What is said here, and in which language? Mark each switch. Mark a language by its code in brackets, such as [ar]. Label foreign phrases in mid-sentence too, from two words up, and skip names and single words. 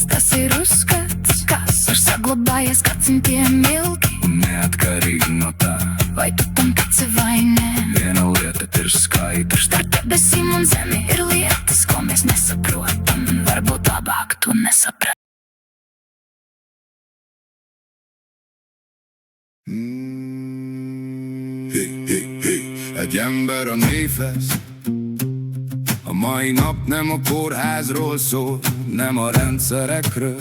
[lv] Tas ir uzskats, kas ir saglabājies gadsimtiem ilgi. Un neatkarīgi no tā, Vai tu tam tici vai nē? viena lieta ir skaidrs. Starp debesīm un zemi ir lietas, ko mēs nesaprotam. Varbūt labāk to nesaprast. [hu] Egy ember a névhez. A mai nap nem a kórházról szól, nem a rendszerekről.